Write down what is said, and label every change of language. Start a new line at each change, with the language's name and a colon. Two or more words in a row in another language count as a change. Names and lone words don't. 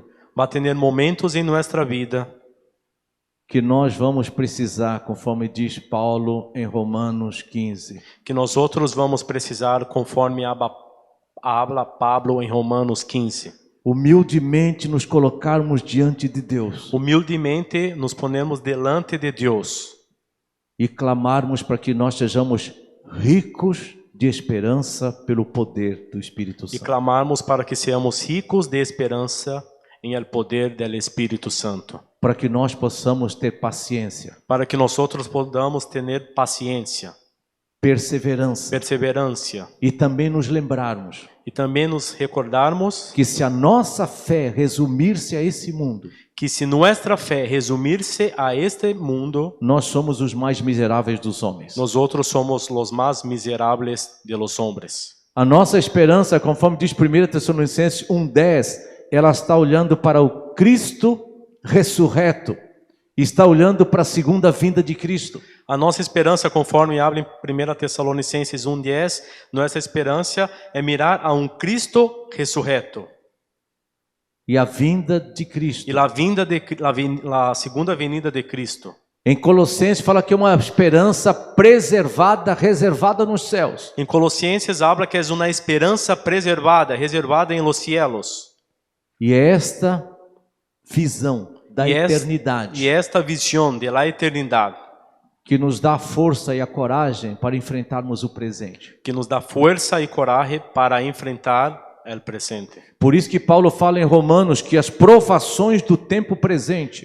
Portuguese: Vai ter momentos em nossa vida que nós vamos precisar, conforme diz Paulo em Romanos 15, que nós outros vamos precisar, conforme habla Pablo em Romanos 15. humildemente nos colocarmos diante de Deus
Spanish: Humildemente nos ponemos delante de Deus
Portuguese: e clamarmos para que nós sejamos ricos de esperança pelo poder do Espírito e Santo.
Spanish: clamarmos para que seamos ricos de
Portuguese: esperança em
Spanish: el poder del Espírito Santo,
Portuguese: Para que nós possamos ter paciência, para que nós outros podamos ter paciência, perseverança perseverança e também nos lembrarmos e também nos recordarmos que se a nossa fé resumir-se a esse mundo, que se nossa fé resumir-se a este mundo, nós somos os mais miseráveis dos homens. nós outros somos os mais miseráveis
Spanish: de los hombres.
Portuguese: A nossa esperança, conforme diz 1 Tessalonicenses 1:10, ela está olhando para o Cristo ressurreto, está olhando para a segunda vinda de Cristo. A nossa esperança, conforme habla em 1 Tessalonicenses 1:10, nossa esperança é mirar a Cristo ressurreto. E a vinda de Cristo. E a segunda venida de Cristo. Em Colossenses fala que é uma esperança preservada, reservada nos céus. Em Colossenses habla que é uma esperança preservada, reservada em
Spanish: los cielos.
Portuguese: E é esta visão da eternidade e esta visão da eternidade que nos dá a força e a coragem para enfrentarmos o presente. que nos dá força e coragem para enfrentar o presente. Por isso que Paulo fala em Romanos que as provações do tempo presente